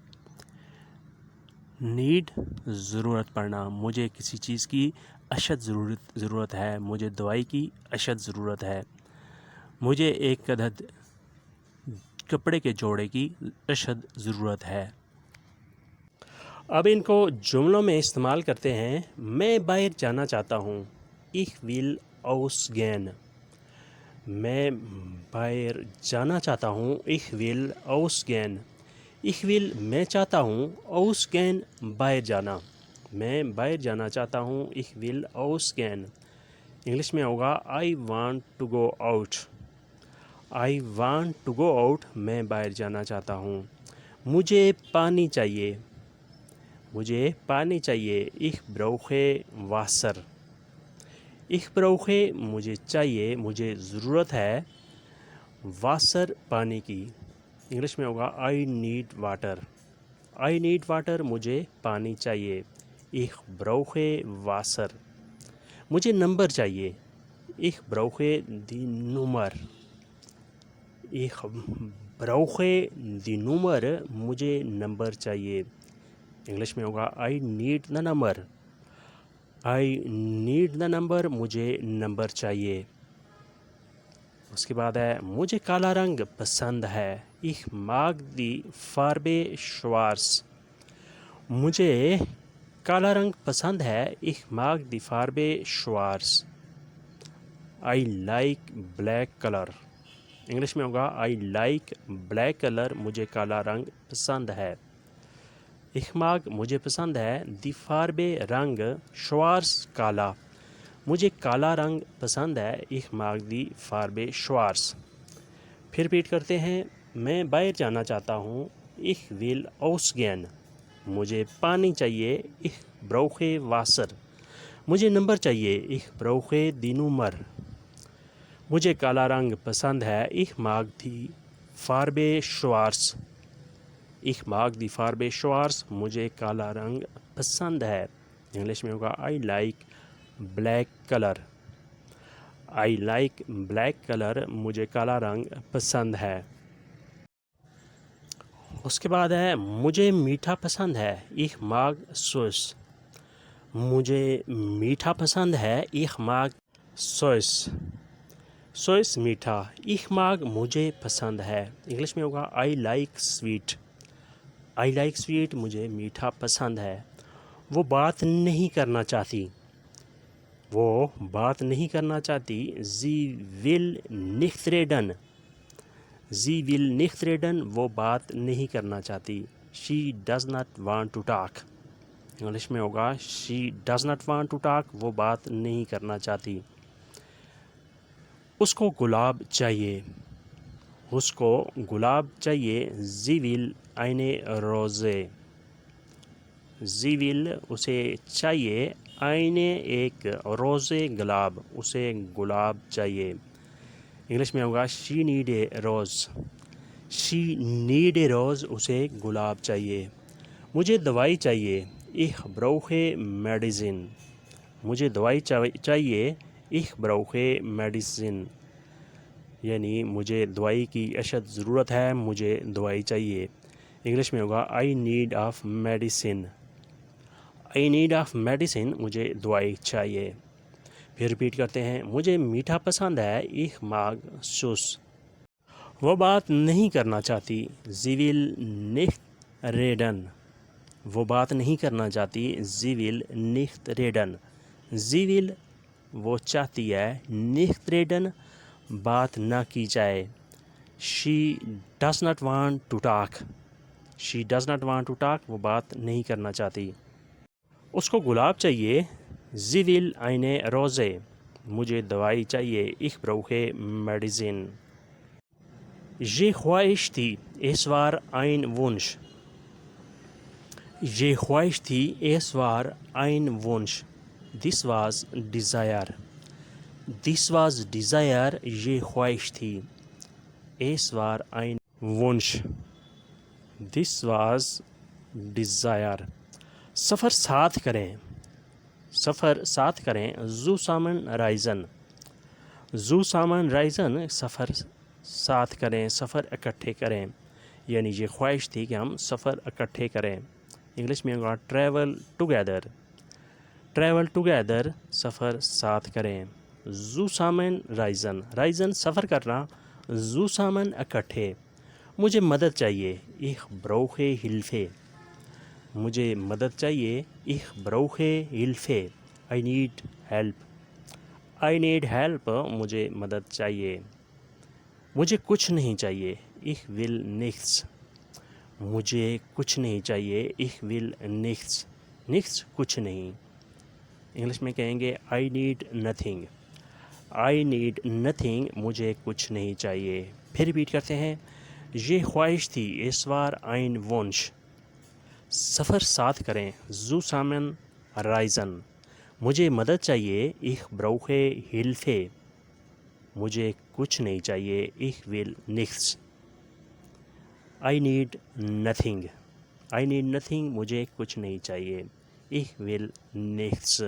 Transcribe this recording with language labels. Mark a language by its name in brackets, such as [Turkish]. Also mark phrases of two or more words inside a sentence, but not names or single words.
[Urdu] نیڈ ضرورت پڑنا، مجھے کسی چیز کی اشد ضرورت ہے، مجھے دوائی کی اشد ضرورت ہے، مجھے ایک عدد کپڑے کے جوڑے کی اشد ضرورت ہے۔ اب ان کو جملوں میں استعمال کرتے ہیں۔ میں باہر جانا چاہتا ہوں، [German] ich will ausgehen، [Urdu] میں باہر جانا چاہتا ہوں، [German] ich will ausgehen، ich will [Urdu] میں چاہتا ہوں، ausgehen باہر جانا، میں باہر جانا چاہتا ہوں، [German] ich will ausgehen، [Urdu] انگلش میں ہوگا [English] I want to go out، I want to go out [Urdu] میں باہر جانا چاہتا ہوں۔ مجھے پانی چاہیے، مجھے پانی چاہیے، [German] ich brauche Wasser، ich brauche [Urdu] مجھے چاہیے، مجھے ضرورت ہے، Wasser پانی کی، انگلش میں ہوگا [English] I need water، I need water [Urdu] مجھے پانی چاہیے، [German] ich brauche Wasser، [Urdu] مجھے نمبر چاہیے، [German] ich brauche die Nummer، ich brauche die Nummer [Urdu] مجھے نمبر چاہیے، انگلش میں ہوگا [English] I need the number، I need the number [Urdu] مجھے نمبر چاہیے۔ اس کے بعد ہے مجھے کالا رنگ پسند ہے، [German] ich mag die Farbe schwarz، [Urdu] مجھے کالا رنگ پسند ہے، [German] ich mag die Farbe schwarz، [English] I like black color، [Urdu] انگلش میں ہوگا [English] I like black color [Urdu] مجھے کالا رنگ پسند ہے، [German] ich mag [Urdu] مجھے پسند ہے، [German] die Farbe [Urdu] رنگ، schwarz کالا، مجھے کالا رنگ پسند ہے، [German] ich mag die Farbe schwarz۔ [Urdu] پھر ریپیٹ کرتے ہیں، میں باہر جانا چاہتا ہوں، [German] ich will ausgehen، [Urdu] مجھے پانی چاہیے، [German] ich brauche Wasser، [Urdu] مجھے نمبر چاہیے، [German] ich brauche die Nummer، [Urdu] مجھے کالا رنگ پسند ہے، [German] ich mag die Farbe schwarz، ich mag die Farbe schwarz [Urdu] مجھے کالا رنگ پسند ہے، انگلش میں ہوگا [English] I like black color، I like black color [Urdu] مجھے کالا رنگ پسند ہے۔ اس کے بعد ہے مجھے میٹھا پسند ہے، [German] ich mag süß، [Urdu] مجھے میٹھا پسند ہے، [German] ich mag süß، süß [Urdu] میٹھا، [German] ich mag [Urdu] مجھے پسند ہے، انگلش میں ہوگا [English] I like sweet، I like sweet [Urdu] مجھے میٹھا پسند ہے۔ وہ بات نہیں کرنا چاہتی، وہ بات نہیں کرنا چاہتی، [German] sie will nicht reden، sie will nicht reden [Urdu] وہ بات نہیں کرنا چاہتی، [English] she does not want to talk، [Urdu] انگلش میں ہوگا [English] she does not want to talk [Urdu] وہ بات نہیں کرنا چاہتی۔ اس کو گلاب چاہیے، اس کو گلاب چاہیے، [German] sie will eine Rose، sie will [Urdu] اسے چاہیے، eine ایک روزے گلاب اسے گلاب چاہیے، انگلش میں ہوگا [English] she need a rose، she need a rose [Urdu] اسے گلاب چاہیے۔ مجھے دوائی چاہیے، [German] ich brauche Medicine، [Urdu] مجھے دوائی چاہیے، [German] ich brauche Medicine [Urdu] یعنی مجھے دوائی کی اشد ضرورت ہے، مجھے دوائی چاہیے، انگلش میں ہوگا [English] I need of medicine. I need of medicine, [Urdu] مجھے دوائی چاہیے. پھر ریپیٹ کرتے ہیں، مجھے میٹھا پسند ہے, [German] ich mag süß। [Urdu] وہ بات نہیں کرنا چاہتی, [German] sie will nicht reden। [Urdu] وہ بات نہیں کرنا چاہتی, [German] sie will nicht reden। sie will [Urdu] وہ چاہتی ہے, [German] nicht reden [Urdu] بات نہ کی جائے. [English] she does not want to talk। she does not want to talk [Urdu] وہ بات نہیں کرنا چاہتی. اس کو گلاب چاہیے, [German] sie will eine Rose। [Urdu] مجھے دوائی چاہیے, [German] ich brauche Medizin। [Urdu] Je خواہش تھی, [German] es war ein Wunsch۔ [Urdu] je خواہش تھی, [German] es war ein Wunsch۔ [English] this was desire۔ this was desire [Urdu] یہ خواہش تھی۔ [German] es war ein Wunsch۔ [English] this was desire۔ [Urdu] سفر ساتھ کریں، سفر ساتھ کریں، [German] zusammen reisen۔ zusammen reisen [Urdu] سفر ساتھ کریں، سفر اکٹھے کریں، یعنی یہ خواہش تھی کہ ہم سفر اکٹھے کریں۔ انگلش میں ہوگا [English] travel together. travel together [Urdu] سفر ساتھ کریں۔ [German] zusammen reisen reisen [Urdu] سفر کرنا، [German] zusammen اکٹھے۔ [Urdu] مجھے مدد چاہیے، [German] ich brauche Hilfe۔ [Urdu] مجھے مدد چاہیے، [German] ich brauche Hilfe۔ [English] I need help۔ I need help [Urdu] مجھے مدد چاہیے۔ مجھے کچھ نہیں چاہیے، [German] ich will nichts۔ [Urdu] مجھے کچھ نہیں چاہیے، [German] ich will nichts۔ [Urdu] nichts کچھ نہیں۔ انگلش میں کہیں گے [English] I need nothing۔ I need nothing [Urdu] مجھے کچھ نہیں چاہیے۔ پھر ریپیٹ کرتے ہیں، یہ خواہش تھی، [German] es war ein Wunsch۔ [Urdu] سفر ساتھ کریں، [German] zusammen reisen۔ [Urdu] مجھے مدد چاہیے، [German] ich brauche Hilfe۔ [Urdu] مجھے کچھ نہیں چاہیے، [German] ich will nichts۔ [English] I need nothing۔ I need nothing [Urdu] مجھے کچھ نہیں چاہیے، [German] ich will nichts۔